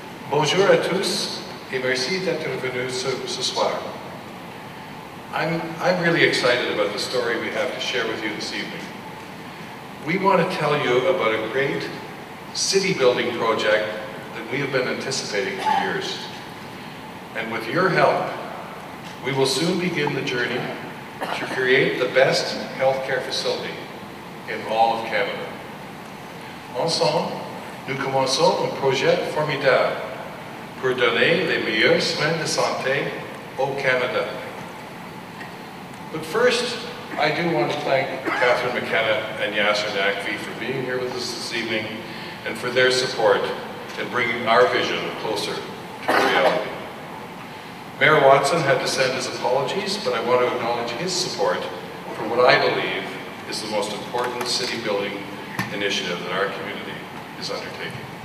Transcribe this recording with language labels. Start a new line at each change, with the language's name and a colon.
French: Bonjour à tous et merci d'être venus ce soir.
English: I'm really excited about the story we have to share with you this evening. We want to tell you about a great city building project that we have been anticipating for years. And with your help, we will soon begin the journey to create the best healthcare facility in all of Canada.
French: Ensemble, nous commençons un projet formidable pour donner les meilleurs soins de santé au Canada.
English: But first, I do want to thank Catherine McKenna and Yasser Nakvi for being here with us this evening and for their support in bringing our vision closer to reality. Mayor Watson had to send his apologies, but I want to acknowledge his support for what I believe is the most important city building initiative that our community is undertaking.